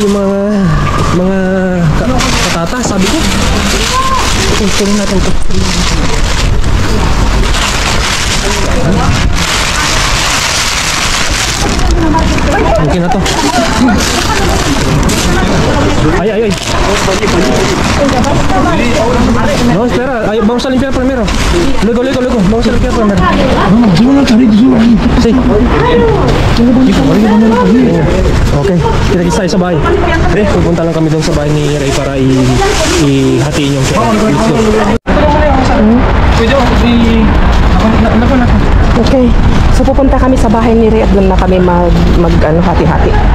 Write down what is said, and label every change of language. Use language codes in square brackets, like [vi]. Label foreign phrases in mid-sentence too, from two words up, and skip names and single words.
[tl] Yung mga patatas, sabi ko. Tuloy natin ito. Okay na to. Ay. [es] No, espera. Ay, vamos a limpiar primero. Luego. Vamos a limpiar primero. Sí. [tl] Okay. Kita-kita tayo sa bahay. Pupunta lang kami doon sa bahay ni Ray para ihatiin yung Okay. So pupunta kami sa bahay ni Ray at doon na kami hati-hati.